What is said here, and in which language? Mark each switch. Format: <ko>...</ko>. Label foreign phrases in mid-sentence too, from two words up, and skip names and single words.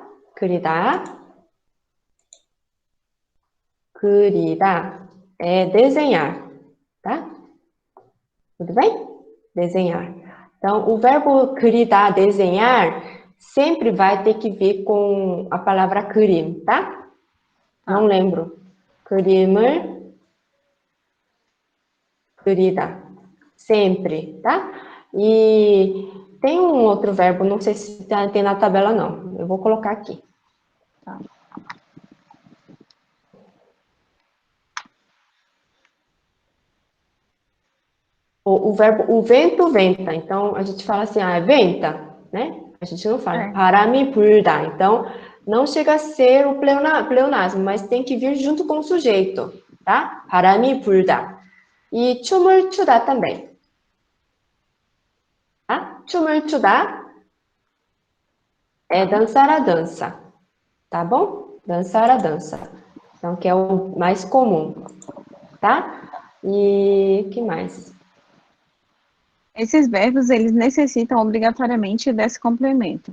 <ko>그리다. 그리다</ko> <pt>é desenhar, tá? Tudo bem? Desenhar. Então, o verbo 그리다, desenhar, sempre vai ter que vir com a palavra 그림, tá? Não lembro.</pt> <ko>그림을 그리다.</ko> <pt>Sempre, tá? E tem um outro verbo, não sei se tem na tabela, não. Eu vou colocar aqui. Tá. O verbo, o vento venta. Então, a gente fala assim, venta, né? A gente não fala</pt> <ko>바람이 불다.</ko> <pt>Então, não chega a ser o pleonasmo, mas tem que vir junto com o sujeito, tá?</pt> <ko>바람이 불다. E 춤을 추다 também.</ko> <pt>Tá?</pt> <ko>춤을 추다</ko> <pt>é dançar a dança, tá bom? Dançar a dança. Então, que é o mais comum, tá? E que mais? Esses verbos, eles necessitam obrigatoriamente desse complemento.</pt>